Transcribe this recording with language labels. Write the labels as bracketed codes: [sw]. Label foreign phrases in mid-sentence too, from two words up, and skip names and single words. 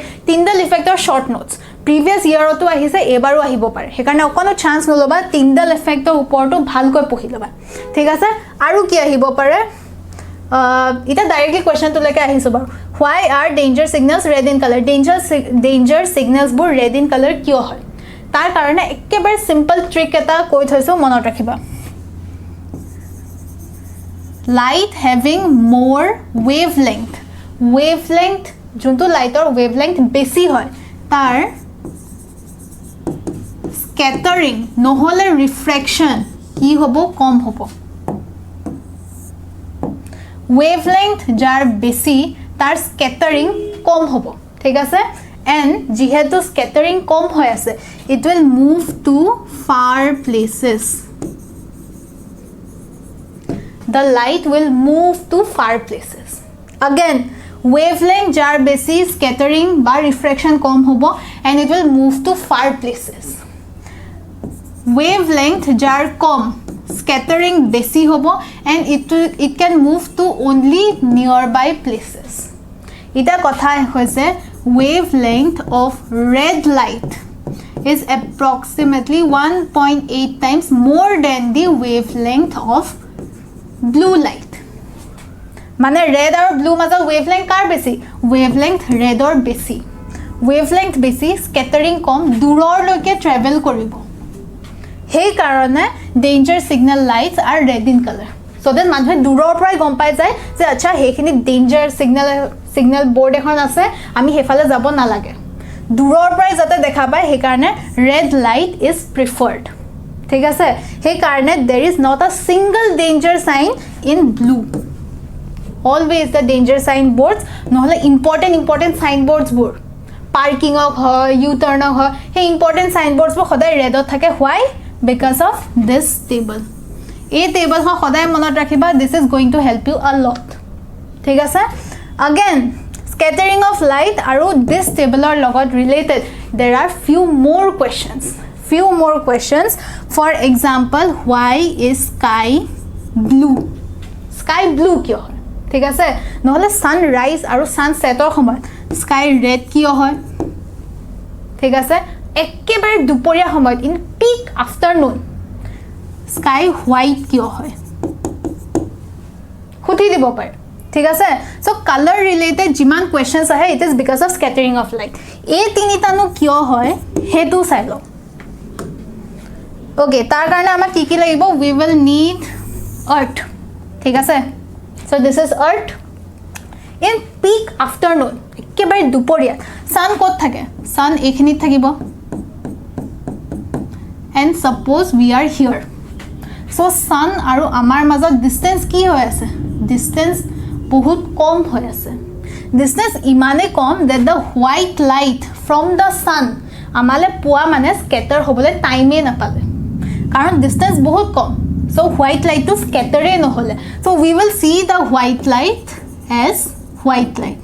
[en] Tyndall effect or short notes previous year [as] তো আহিছে, এবাৰো আহিব পাৰে, হেকাৰণে অকনো চান্স নলবা, Tyndall effect ৰ ওপৰটো ভালকৈ পঢ়ি লবা. ঠিক আছে? আৰু কি আহিব পাৰে, এটা [en] directly question [as] তো লৈকে আহিছো বাৰু. [en] why are danger signals red in color, danger signals [as] বোৰ [en] red in color [as] কিয় হয়, তাৰ কাৰণে একেবাৰে [en] simple trick [as] এটা কৈ থৈছো, মনত ৰাখিবা. [en] light having more wavelength [as] যোনটো লাইটৰ wavelength বেছি হয় তাৰ scattering নহলে refraction কি হ'ব, কম হ'ব. wavelength যাৰ বেছি তাৰ scattering কম হ'ব. ঠিক আছে? and যেহেতু scattering কম হৈ আছে, [en] it will move to far places. The light will move to far places. Again, wavelength [as] যাৰ বেছি [en] scattering বা refraction [as] কম হ'ব [en] and it will move to far places. [as] Wavelength jar কম, [en] scattering [as] বেছি হ'ব [en] and it can move to only nearby places. [as] এটা কথা হৈছে [en] wavelength of red light is approximately 1.8 times more than the wavelength of blue light. [as] মানে red আৰু blue মাজৰ wavelength কাৰ বেছি, [en] wavelength red or বেছি, wavelength বেছি, scattering কম, দূৰলৈকে travel কৰিব, [as] সেই কাৰণে [en] danger signal lights are red in color. so then [as] মানুহে দূৰৰ পৰাই গম পাই যায় যে আচ্ছা হেখিনি [en] danger signal board [as] এখন আছে, আমি হেফালে যাব নালাগে, দূৰৰ পৰাই যাতে দেখা পায়, সেই কাৰণে [en] red light is preferred. [as] ঠিক আছে? সেই কাৰণে [en] there is not a single danger sign in blue. always the danger sign boards নহলে important sign boards বোৰ parking হয়, u turn [as] হয়, সেই [en] important sign boards [as] বোৰ সদায় [en] red থাকে. why? because of this table. [as] এই table খন সদায় মনত ৰাখিবা, [en] this is going to help you a lot. [as] ঠিক আছে? [en] again scattering of light আৰু this table [as] ৰ লগত [en] related there are few more questions. For example, why is sky blue? Sky blue [as] কিয় হয়? ঠিক আছে? নহলে sunrise আৰু sunset ৰ সময়ত [en] sky red [as] কিয় হয়? ঠিক আছে? একেবাৰে দুপৰীয়া সময়ত [en] in peak afternoon sky white [as] কিয় হয়? খুঁটি দিব পাৰে. ঠিক আছে? [en] so color related যিমান questions আহে, it is because of scattering of light. [as] এই তিনিটানো কিয় হয় হেতু চাই লও. okay, তাৰ কাৰণে আমাক কি লাগিব, [en] we will need earth. [as] ঠিক আছে? [en] so this is earth in peak afternoon, [as] একেবাৰে দুপৰীয়া sun ক'ত থাকে, sun এইখিনিত থাকিব, [en] and suppose we are here. [as] so sun আৰু আমাৰ মাজত distance কি হৈ আছে, distance বহুত কম হৈ আছে, distance ইমানে কম [en] that the white light from the sun [as] আমালে পোৱা মানে scatter হ'বলৈ টাইমে নাপালে, কাৰণ distance বহুত কম. [en] so white light to scatter নহলে, so we will see the white light as white light.